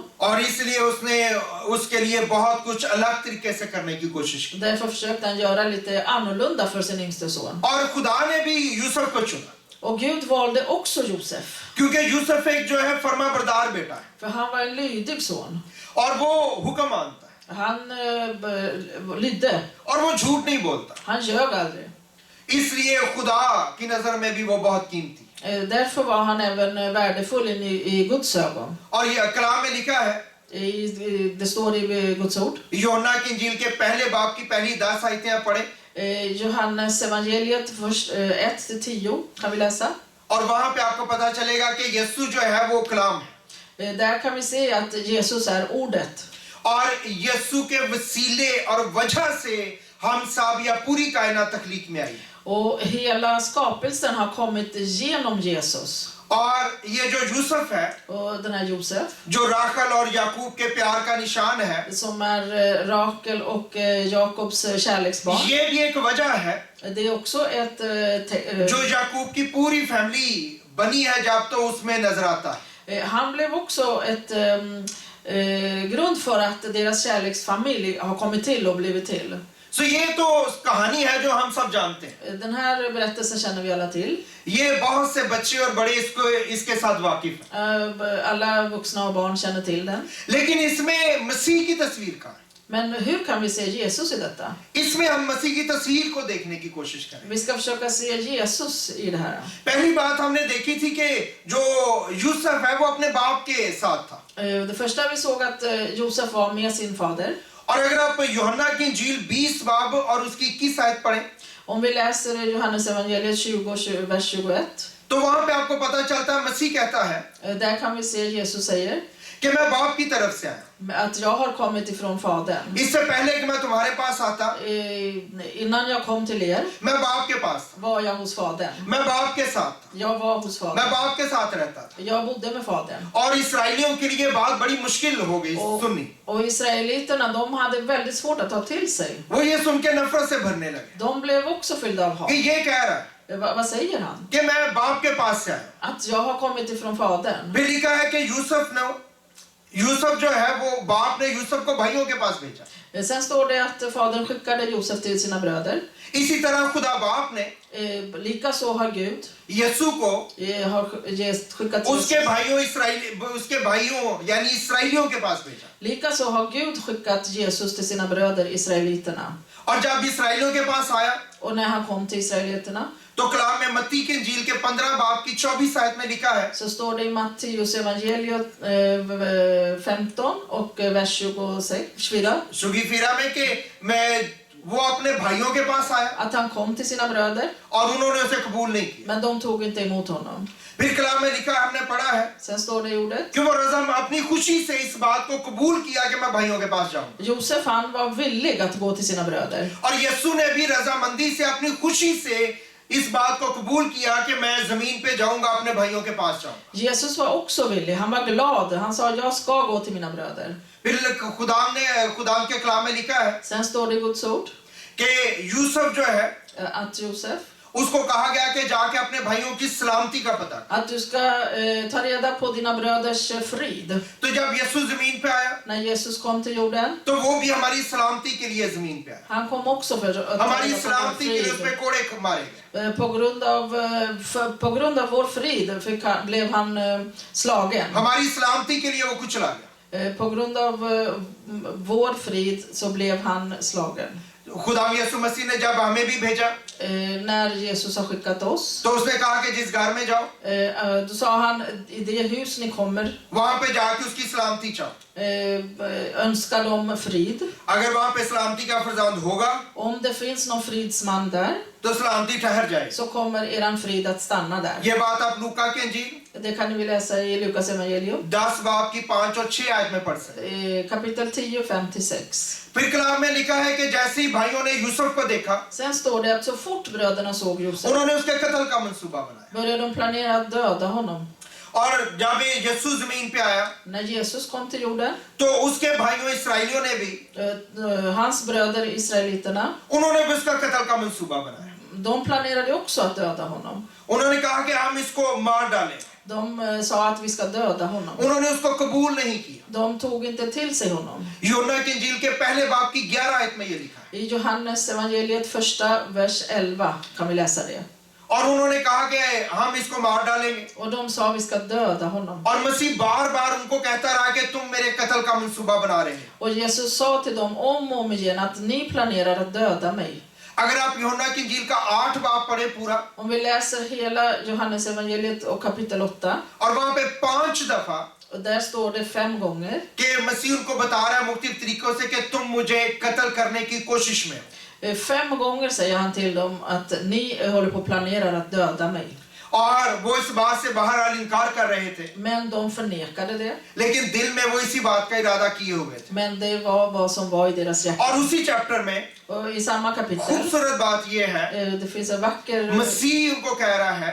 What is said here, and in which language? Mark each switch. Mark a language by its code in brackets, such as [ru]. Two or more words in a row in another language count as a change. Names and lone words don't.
[ur] اور اس لیے اس نے اس کے لیے بہت کچھ الگ طریقے سے کرنے کی کوشش کی, [sv] Därför försökte han göra lite annorlunda för sin yngste son. [ur] اور خدا نے بھی یوسف کو چنا, [sv] Och Gud valde också Josef. [ur] کیونکہ یوسف ایک جو ہے فرمانبردار بیٹا ہے, [sv] För han var en lydig son. [ur] اور وہ حکم مانتا ہے, [sv] Han lydde. [ur] اور وہ جھوٹ نہیں بولتا, [sv] Han ljög aldrig. [ur] اس لیے خدا کی نظر میں بھی وہ بہت قیمتی. [sv] Därför var han även värdefull i Guds ögon. [ur] اور یہ کلام میں لکھا ہے, [sv] Det står i Guds ord. [ur] یوحنا کی انجیل کے پہلے باب کی پہلی 10 آیتیں آپ پڑھے, [sv] Johannes evangeliet 1-10 kan vi läsa. [ur] اور وہاں پہ آپ کو پتا چلے گا کہ یسوع جو ہے وہ کلام ہے, [sv] Där kan vi se att Jesus är ordet. [ur] اور یسوع کے وسیلے اور وجہ سے ہم سب یا پوری کائنات تخلیق میں آئی, [sv] Och hela skapelsen har kommit genom Jesus. [ur] اور یہ جو یوسف ہے, [sv] Och den här Josef [ur] جو راخل اور یعقوب کے پیار کا نشان ہے, [sv] som är Rakel och Jakobs kärleksbarn. [ur] یہ بھی ایک وجہ ہے [sv] Det är också ett [ur] جو یعقوب کی پوری فیملی بنی ہے جب تو اس میں نظر آتا ہے. [sv] han blev också ett grund för att deras kärleksfamilj har kommit till och blivit till. [ur] سو یہ تو کہانی ہے جو ہم سب جانتے ہیں, [sv] Den här berättelsen känner vi alla till. [ur] یہ بہت سے بچے اور بڑے اس کے ساتھ واقف ہیں, [sv] Alla vuxna och barn känner till den. [ur] لیکن اس میں مسیح کی تصویر کہاں ہے? [sv] Men hur kan vi se Jesus i detta? [ur] اس میں ہم مسیح کی تصویر کو دیکھنے کی کوشش کریں. [sv] Vi ska försöka se Jesus i det här. [ur] پہلی بات ہم نے دیکھی تھی کہ جو یوسف ہے وہ اپنے باپ کے ساتھ تھا, [sv] Det första vi såg att Josef var med sin fader. [ur] اور اگر آپ یوحنا کی انجیل 20 باب اور اس کی 21 آیت پڑھیں, [sv] Om vi läser Johannes evangeliet 20, vers 21. [ur] تو وہاں پہ آپ کو پتا چلتا ہے، مسیح کہتا ہے [sv] Där kan vi se Jesus säger [ur] کہ میں باپ کی طرف سے آیا. [sv] att jag har kommit ifrån Fadern. [ur] اس سے پہلے کہ میں تمہارے پاس آتا, [sv] Innan jag kom till er [ur] میں باپ کے پاس تھا, [sv] var jag hos Fadern. [ur] میں باپ کے ساتھ تھا, [sv] Jag var hos [ur] मैं [sv] Fadern. [ur] باپ کے ساتھ رہتا تھا. [sv] Jag bodde med Fadern. [ur] اور اسرائیلیوں کے لیے بات بڑی مشکل ہو گئی سننی. [sv] Och israeliterna, de hade väldigt svårt att ta till sig. [ur] وہ یہ سن کے نفرت سے بھرنے لگے [sv] De blev också fyllda av hat. [ur] کہ یہ کہہ رہا ہے [sv] Vad säger han? [ur] کہ میں باپ کے پاس سے آیا. [sv] Att jag har kommit ifrån Fadern. [ur] پھر لکھا ہے کہ یوسف جو ہے وہ باپ نے یوسف کو بھائیوں کے پاس بھیجا. [sv] Sen står det att Fadern skickade Josef till sina bröder. [ur] اسی طرح خدا باپ نے [sv] Likaså har Gud [ur] یسوع کو [sv] skickat till [ur] اس کے بھائیوں یعنی اسرائیلیوں کے پاس بھیجا. [sv] Likaså har Gud skickat Jesus till sina bröder israeliterna. [ur] اور جب اسرائیلیوں کے پاس آیا [sv] Och när han kom till israeliterna [ur] تو کلام میں متی کے انجیل کے 15 باب کی 24 آیت میں لکھا ہے [sv] så står det i Matteus evangeliet 15 och vers 24 [ur] 24 میں کہ وہ اپنے بھائیوں کے پاس آیا [sv] att han kom till sina bröder [ur] اور انہوں نے اسے قبول نہیں کیا. [sv] men de tog inte emot honom. [ur] پھر کلام میں لکھا ہم نے پڑھا ہے [sv] Sen står det i ordet [ur] کہ وہ رضا اپنی خوشی سے اس بات کو قبول کیا کہ میں بھائیوں کے پاس جاؤں. [sv] Josef han var villig att gå till sina bröder. [ur] اور یسوع نے بھی رضامندی سے اپنی خوشی سے اس بات کو قبول کیا کہ میں زمین پہ جاؤں گا اپنے بھائیوں کے پاس جاؤں. [sv] Jesus var också villig. Han var glad. Han sa jag ska gå till mina bröder. [ur] پھر خدا کے کلام میں لکھا ہے [sv] Sen står det i Guds ord [ur] کہ یوسف جو ہے [sv] att Josef [ur] اس کو کہا گیا کہ جا کے اپنے بھائیوں کی سلامتی کا پتا کر. [sv] att du ska ta reda på dina bröders frid. [ur] تو جب یسوع زمین پہ آیا [sv] När Jesus kom till jorden, [ur] تو وہ بھی ہماری سلامتی کے لیے زمین پہ آیا. [sv] han kom också för att ta [ur] हमारी [sv] reda på vår [ur] سلامتی کے لیے اس پہ [sv] frid. [ur] کوڑے مارے گئے. [sv] På grund av vår frid blev han slagen. [ur] ہماری سلامتی کے لیے وہ کچلا گیا. [sv] På grund av vår frid så blev han slagen. [ur] خدا یسوع مسیح نے جب ہمیں بھی بھیجا [sv] När Jesus har skickat oss, [ur] تو اس نے کہا کہ جس گھر میں جاؤ [sv] då sa han i det hus ni kommer, [ur] وہاں پہ جا کے اس کی سلامتی چاہو. [sv] önskar dem frid. [ur] اگر وہاں پہ سلامتی کا فرزند ہوگا [sv] Om det finns någon fridsman där [ur] تو سلامتی ٹھہر جائے گی. [sv] så kommer eran frid att stanna där. [ur] یہ بات آپ لوقا کے انجیل [sv] Det kan ni läsa i Lukas evangelium [ur] 10 باب کی 5 اور 6 آیت میں پڑھ سکتے. [sv] kapitel 10, 5-6. [ur] پھر کلام میں لکھا ہے کہ جیسے ہی بھائیوں نے یوسف کو دیکھا [sv] Sen står det att så fort bröderna såg Josef [ur] انہوں نے اس کے قتل کا منصوبہ بنایا. [sv] började de planera att döda honom. [ur] اور جب یسوع زمین پہ آیا [sv] När Jesus kom till jorden, [ur] تو اس کے بھائیوں اسرائیلیوں نے بھی [sv] hans bröder israeliterna, [ur] انہوں نے بھی اس کا قتل کا منصوبہ بنایا. [sv] de planerade också att döda honom. [ur] انہوں نے کہا کہ ہم اس کو مار ڈالیں. [sv] De sa att vi ska döda honom. [ur] انہوں نے اس کو قبول نہیں کیا. [sv] De tog inte till sig honom. [ur] یوحنا کے انجیل کے پہلے باب کی 11 آیت میں یہ لکھا ہے. [sv] I Johannes evangeliet första vers 11 kan vi läsa det. [ur] اور انہوں نے کہا کہ ہم اس کو مار ڈالیں گے. [sv] Och de sa vi ska döda honom. [ur] اور مسیح بار بار ان کو کہتا رہا کہ تم میرے قتل کا منصوبہ بنا رہے ہو. [sv] Och Jesus sa till dem om och om igen att ni planerar att döda mig. [ur] اگر آپ یوحنا کی انجیل کا 8 باب پڑھے پورا [sv] Om vi läser hela Johannes evangeliet och kapitel 8, [ur] اور وہاں پہ 5 دفعہ [sv] och där står det 5 gånger. [ur] کہ مسیح ان کو بتا رہا ہے مختلف طریقوں سے کہ تم مجھے قتل کرنے کی کوشش میں ہو. [sv] 5 gånger säger han till dem att ni håller på att planera att döda mig. [ur] اور وہ اس بات سے بہرحال انکار کر رہے تھے, [sv] Men de förnekade det. [ur] لیکن دل میں وہ اسی بات کا ارادہ کیے ہوئے تھے. [sv] Men det var vad som var i deras hjärta. [ur] اور اسی چیپٹر میں [sv] Och i samma kapitel, [ur] خوبصورت بات یہ ہے, [sv] det finns en vacker, [ur] مسیح ان کو کہہ رہا ہے